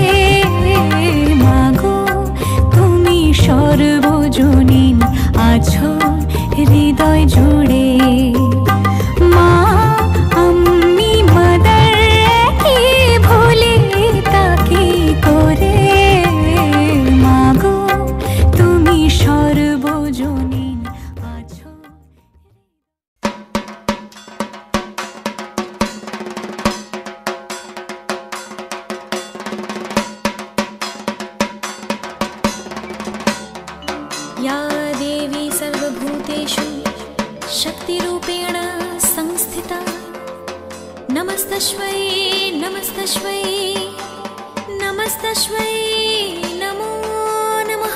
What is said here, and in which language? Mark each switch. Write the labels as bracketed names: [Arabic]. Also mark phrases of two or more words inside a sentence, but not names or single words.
[Bangla] মাগো তুমি সর্বজনীন আছো হৃদয় জুড়ে। মা আমি মাদার একই ভুলি তাকে করে। মাগো তুমি সর্বজনীন আছো। [Sanskrit] या देवी सर्वभूतेषु शक्तिरूपेण संस्थिता नमस्तस्मै नमस्तस्मै नमस्तस्मै नमो नमः।